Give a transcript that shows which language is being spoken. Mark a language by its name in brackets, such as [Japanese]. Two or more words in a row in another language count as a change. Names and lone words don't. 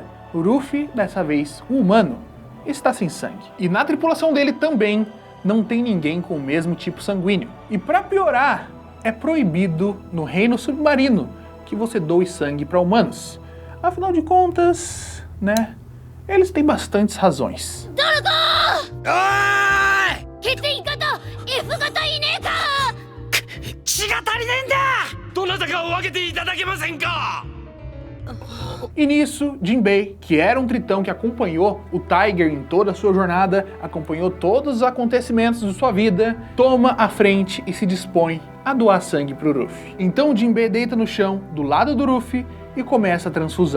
[Portuguese] O Luffy, dessa vez um humano, está sem sangue. E na tripulação dele também não tem ninguém com o mesmo tipo sanguíneo. E para piorar, é proibido no reino submarino que você doe sangue para humanos. Afinal de contas, né, eles têm bastantes razões. [Japanese] 欠員型 F 型いねえか血が足りねえんだどなたかを分けていただけませんか [Portuguese] E nisso, Jinbei, que era um tritão que acompanhou o Tiger em toda a sua jornada, acompanhou todos os acontecimentos de sua vida, toma a frente e se dispõe a doar sangue pro Luffy. Então Jinbei deita no chão, do lado do Luffy, e começa a transfusão.